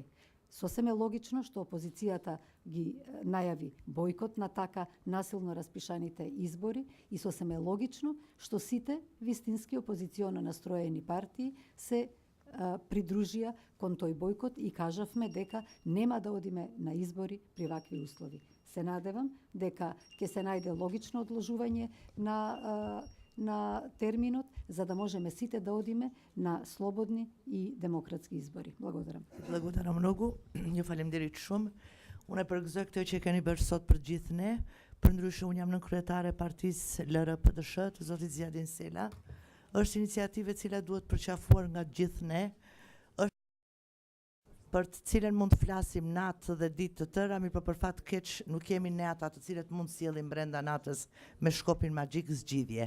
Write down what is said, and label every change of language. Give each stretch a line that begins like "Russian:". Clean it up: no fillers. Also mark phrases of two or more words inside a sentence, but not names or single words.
Macedonian: Сосем е логично што опозицијата ги најави бојкот на така насилно распишаните избори и сосем е логично што сите вистински опозиционо настроени партии се придружија кон тој бојкот и кажавме дека нема да одиме на избори при вакви услови. Се надевам дека ќе се најде логично одложување на терминот, за да можеме сите да одиме на слободни и демократски избори. Благодарам. Благодарам многу.
Albanian: Ju faleminderit shumë. Unë për këtë që keni bërë sot për gjithë ne, përndryshe unë jam nën kryetare e partisë LR-PDSH, të zotit Zjadin Sela. Është iniciativë e cila duhet përqafuar nga gjithë ne. për të cilën mund të flasim natë dhe ditë të tëra, mi për fat keq nuk kemi ne ata të cilët mund sjellim brenda natës me shkopin magjik zgjidhje.